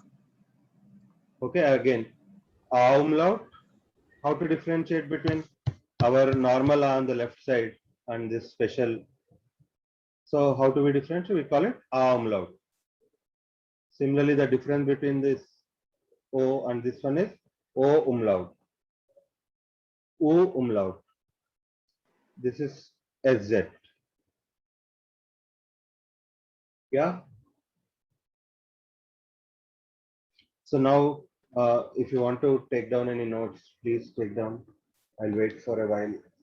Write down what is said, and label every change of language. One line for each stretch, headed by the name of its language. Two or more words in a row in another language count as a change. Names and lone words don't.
English: Okay, again, A umlaut. How to differentiate between our normal A on the left side and this special. So how do we differentiate? We call it A umlaut. Similarly, the difference between this O and this one is O umlaut. O umlaut. This is SZ. Yeah. So now, if you want to take down any notes, please take down. I'll wait for a while.